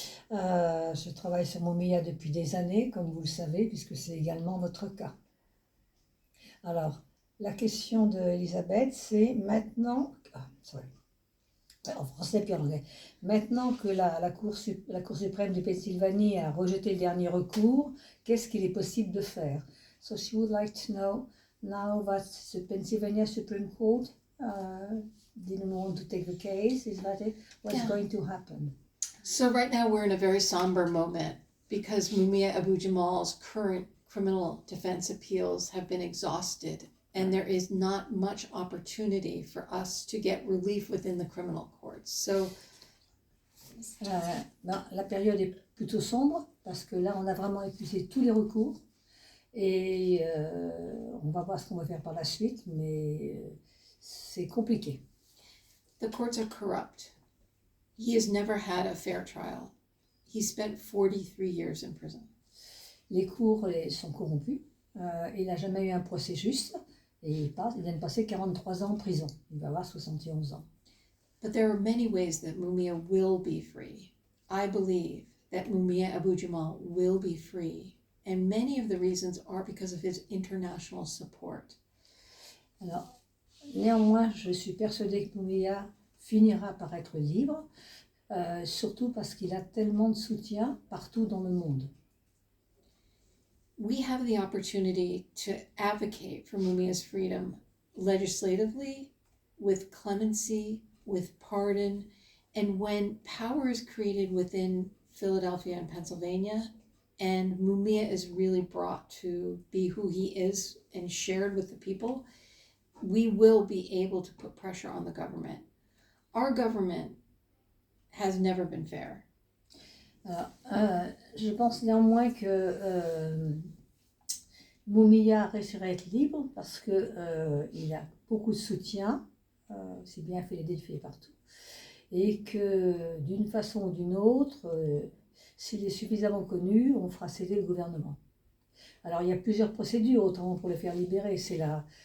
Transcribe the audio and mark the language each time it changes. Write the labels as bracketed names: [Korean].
[French] Je travaille sur Mumia depuis des années, comme vous le savez, puisque c'est également votre cas. Alors, la question d'Elisabeth, c'est maintenant... en français puis en anglais. Maintenant que la Cour suprême de Pennsylvanie a rejeté le dernier recours, qu'est-ce qu'il est possible de faire? [English] So she would like to know, now that the Pennsylvania Supreme Court didn't want to take the case, is that it? What's Yeah. going to happen? So right now we're in a very somber moment because Mumia Abu-Jamal's current criminal defense appeals have been exhausted and there is not much opportunity for us to get relief within the criminal courts. So [French] La période est plutôt sombre parce que là, on a vraiment épuisé tous les recours et on va voir ce qu'on va faire par la suite, mais c'est compliqué. [English] the courts are corrupt. He has never had a fair trial. He spent 43 years in prison. [French] Les cours sont corrompus, il n'a jamais eu un procès juste et il vient de passer 43 ans en prison. Il va avoir 71 ans. [English] But there are many ways that Mumia will be free. I believe that Mumia Abu-Jamal will be free, and many of the reasons are because of his international support. [French] Alors, néanmoins, je suis persuadée que Mumia finira par être libre, surtout parce qu'il a tellement de soutien partout dans le monde. [English] We have the opportunity to advocate for Mumia's freedom legislatively, with clemency, with pardon, and when power is created within Philadelphia and Pennsylvania, and Mumia is really brought to be who he is and shared with the people, we will be able to put pressure on the government. Our government has never been fair. [French] Je pense néanmoins que Mumia réussira à être libre parce qu'il a beaucoup de soutien, c'est bien Philadelphie partout, et que d'une façon ou d'une autre, s'il est suffisamment connu, on fera céder le gouvernement. Alors il y a plusieurs procédures, autrement pour le faire libérer, c'est la